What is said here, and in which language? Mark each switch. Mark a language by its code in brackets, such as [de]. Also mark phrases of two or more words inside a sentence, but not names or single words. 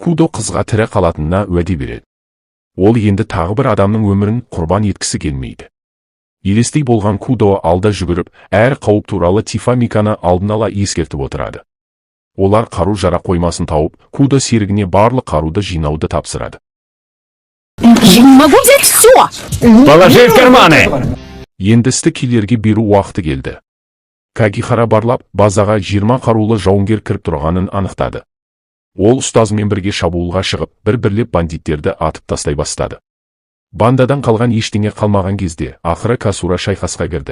[kk] Кудо қызға тірі қалатынына уәде береді. Ол енді тағы бір адамның өмірін құрбан еткісі келмейді. Елестей болған Кудо алда жүгіріп, әр қауіп туралы Тифа Миканы алдын ала ескертіп отырады. Олар қару-жарақ қоймасын тауып, Кудо серігіне барлық қаруды жинауды тапсырады. [ru] Я не могу взять все! Положи в карманы! [kk] Енді істі киллерге беру уақыты келді. Кагихара барлап, базаға 20 қарулы жауынгер кіріп тұрғанын анықтады. Ол ұстазымен бірге шабуылға шығып, бір-бірлеп бандиттерді атып тастай бастады. Бандадан қалған ештеңе қалмаған кезде, ақыры Касура шайқасқа кірді.